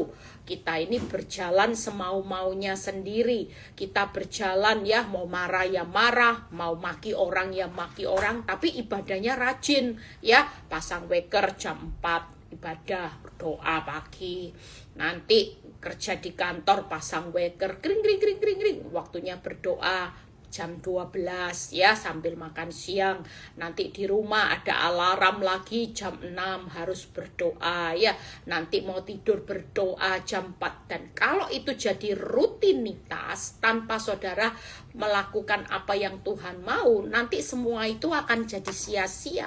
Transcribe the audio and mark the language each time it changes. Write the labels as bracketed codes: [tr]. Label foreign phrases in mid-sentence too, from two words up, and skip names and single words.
[id] Kita ini berjalan semau-maunya sendiri. Kita berjalan ya, mau marah ya marah, mau maki orang ya maki orang, tapi ibadahnya rajin ya. Pasang weker jam 4 ibadah, doa pagi. Nanti kerja di kantor pasang weker, kring kring kring kring kring, waktunya berdoa jam 12 ya, sambil makan siang. Nanti di rumah ada alarm lagi jam 6 harus berdoa ya. Nanti mau tidur berdoa jam 4. Dan kalau itu jadi rutinitas tanpa saudara melakukan apa yang Tuhan mau, nanti semua itu akan jadi sia-sia.